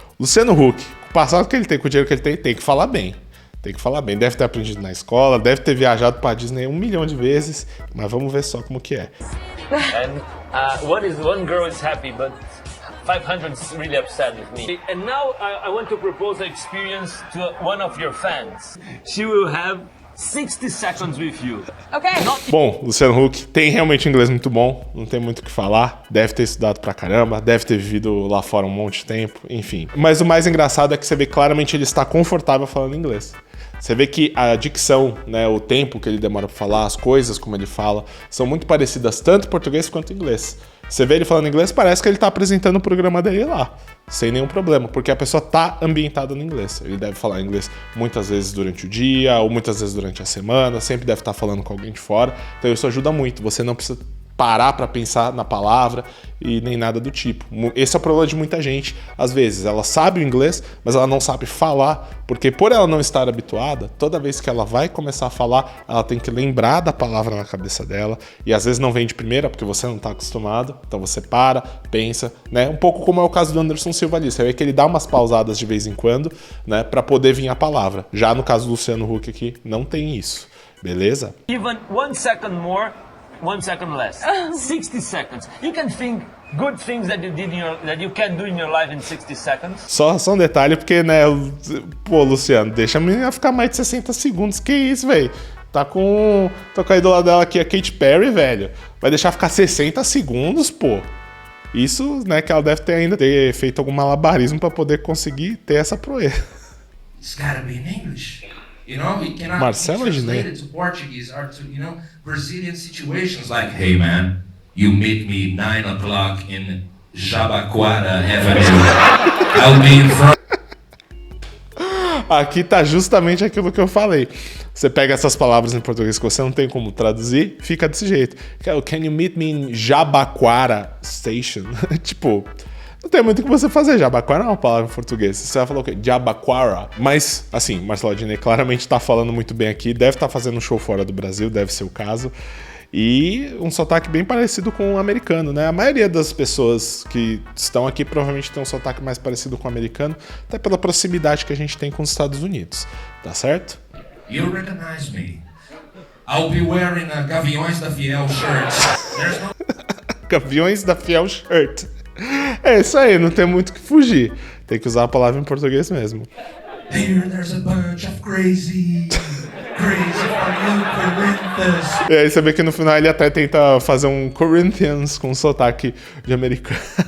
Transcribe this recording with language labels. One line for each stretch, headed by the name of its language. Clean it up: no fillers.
Portuguese: Luciano Huck, com o passado que ele tem, com o dinheiro que ele tem que falar bem. Tem que falar bem, deve ter aprendido na escola, deve ter viajado para Disney 1 milhão de vezes, mas vamos ver só como que é.
English: And one girl is happy, but 500 is really upset with me. And now I want to propose an experience to one of your fans. She will have 60 seconds with you. Okay.
Portuguese: Bom, Luciano Huck tem realmente um inglês muito bom, não tem muito o que falar, deve ter estudado pra caramba, deve ter vivido lá fora um monte de tempo, enfim. Mas o mais engraçado é que você vê claramente ele está confortável falando inglês. Você vê que a dicção, né, o tempo que ele demora pra falar, as coisas como ele fala, são muito parecidas tanto em português quanto em inglês. Você vê ele falando inglês, parece que ele tá apresentando o programa dele lá, sem nenhum problema, porque a pessoa tá ambientada no inglês. Ele deve falar inglês muitas vezes durante o dia, ou muitas vezes durante a semana, sempre deve estar falando com alguém de fora, então isso ajuda muito. Você não precisa parar para pensar na palavra e nem nada do tipo. Esse é o problema de muita gente. Às vezes ela sabe o inglês, mas ela não sabe falar, porque por ela não estar habituada, toda vez que ela vai começar a falar, ela tem que lembrar da palavra na cabeça dela, e às vezes não vem de primeira, porque você não está acostumado, então você para, pensa, né? Um pouco como é o caso do Anderson Silva ali, você vê que ele dá umas pausadas de vez em quando, né, para poder vir a palavra. Já no caso do Luciano Huck aqui, não tem isso, beleza?
English: Even 1 second more, 1 second less. 60 seconds. You can think good things that you can do in your life in 60 seconds.
Portuguese: Só um detalhe, porque, né, pô, Luciano, deixa a menina ficar mais de 60 segundos. Que isso, velho? Tô com a ídola dela aqui, a Katy Perry, velho. Vai deixar ficar 60 segundos, pô. Isso, né, que ela deve ter feito algum malabarismo pra poder conseguir ter essa proeza.
English: It's gotta be in English. You know, it cannot Marcelo be translated to Portuguese or to, Brazilian situations like, hey man, you meet me 9 o'clock in Jabaquara Avenue. I'll be in front.
Portuguese: Aqui tá justamente aquilo que eu falei. Você pega essas palavras em português que você não tem como traduzir, fica desse jeito.
English: Can you meet me in Jabaquara Station?
Portuguese: Tipo, não tem muito o que você fazer. Jabaquara é uma palavra em português. Você vai falar o quê? Jabaquara. Mas, assim, Marcelo Adnet claramente tá falando muito bem aqui. Deve estar fazendo um show fora do Brasil, deve ser o caso. E um sotaque bem parecido com o americano, né? A maioria das pessoas que estão aqui provavelmente tem um sotaque mais parecido com o americano, até pela proximidade que a gente tem com os Estados Unidos. Tá certo?
English: You recognize me. I'll be wearing a Gaviões da Fiel shirt. There's no... Gaviões da Fiel shirt.
Portuguese: É isso aí, não tem muito o que fugir. Tem que usar a palavra em português mesmo.
English: Here there's a bunch of crazy for you, Corinthians.
Portuguese: E aí você vê que no final ele até tenta fazer um Corinthians com sotaque de americano.